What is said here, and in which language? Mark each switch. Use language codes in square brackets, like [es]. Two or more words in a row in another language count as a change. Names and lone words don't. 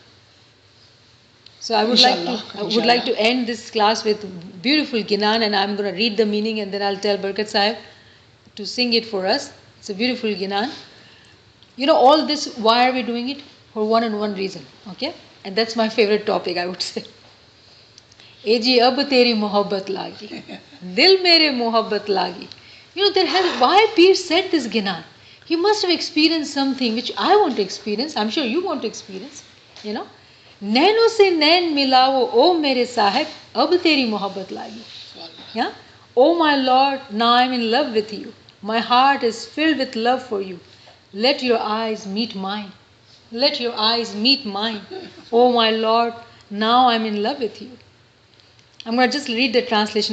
[en] So I would like to end this class with beautiful Ginan, and I'm going to read the meaning, and then I'll tell Barkat Sahib to sing it for us. It's a beautiful Ginan. All this, why are we doing it? For one and one reason. Okay? And that's my favorite topic, I would say. [hi] ए जी अब तेरी मोहब्बत लागी दिल मेरे मोहब्बत लागी. [en] Why Peer said this Ginan? He must have experienced something which I want to experience. I'm sure you want to experience. [hi] नैनों से नैन मिलाओ ओ मेरे साहिब अब तेरी मोहब्बत लागी. [en] Yeah? Oh my Lord, now I'm in love with you. My heart is filled with love for you. Let your eyes meet mine. Let your eyes meet mine. Oh my Lord, now I'm in love with you. I'm going to just read the translation.